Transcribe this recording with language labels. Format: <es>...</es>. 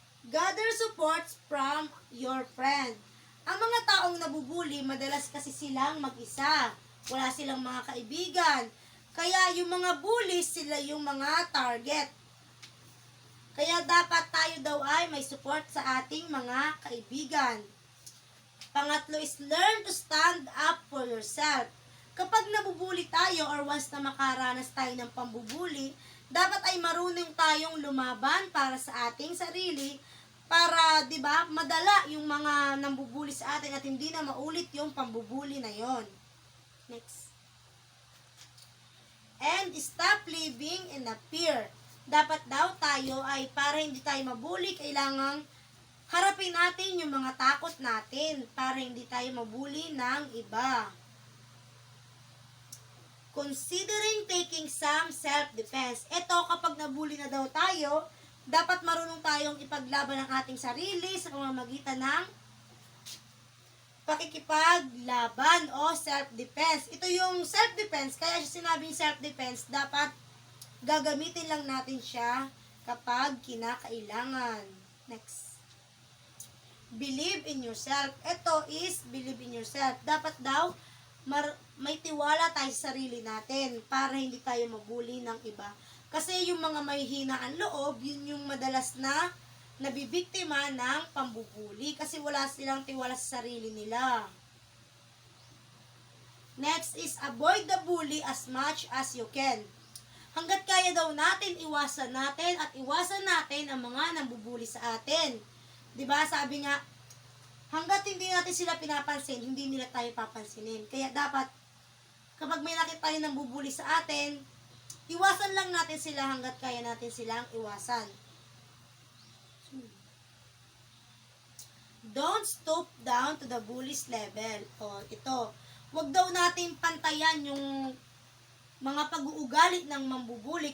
<en>Gather supports from your friend.</en> <tl>Ang mga taong nabubuli, madalas kasi silang mag-isa. wala silang mga kaibigan. Kaya yung mga bullies, sila yung mga target. Kaya dapat tayo daw ay may support sa ating mga kaibigan. Pangatlo</tl> <en>is learn to stand up for yourself.</en> <tl>Kapag nabubuli tayo or once na makaranas tayo ng pambubuli, dapat ay marunong tayong lumaban para sa ating sarili, para, 'di ba, madala yung mga nambubuli sa atin at hindi na maulit yung pambubuli na yon.</tl> <en>Next. And stop living in a fear.</en> <tl>Dapat daw tayo ay para hindi tayo mabuli, kailangang harapin natin yung mga takot natin para hindi tayo mabuli ng iba.</tl> <en>Considering taking some self-defense.</en> <tl>Ito, kapag nabuli na daw tayo, dapat marunong tayong ipaglaban ang ating sarili sa pamamagitan ng pakikipaglaban o self-defense. Ito yung self-defense, kaya siya sinabing self-defense, dapat gagamitin lang natin siya kapag kinakailangan.</tl> <en>Next. Believe in yourself.</en> <tl>Ito</tl> <en>is believe in yourself.</en> <tl>Dapat daw may tiwala tayo sa sarili natin para hindi tayo mabuli ng iba. Kasi yung mga may hinaan loob, yun yung madalas na nabibiktima ng pambubuli kasi wala silang tiwala sa sarili nila.</tl> <en>Next is avoid the bully as much as you can.</en> <tl>Hanggat kaya daw natin, iwasan natin at iwasan natin ang mga nambubuli sa atin. 'Di ba? Sabi nga, hanggat hindi natin sila pinapansin, hindi nila tayo papansinin. Kaya dapat, kapag may nakita tayo ng bubuli sa atin, iwasan lang natin sila hanggat kaya natin silang iwasan.</tl> <en>Don't stoop down to the bully's level.</en> <tl>O, ito. Huwag daw natin pantayan yung mga pag-uugali ng mambubuli.</tl>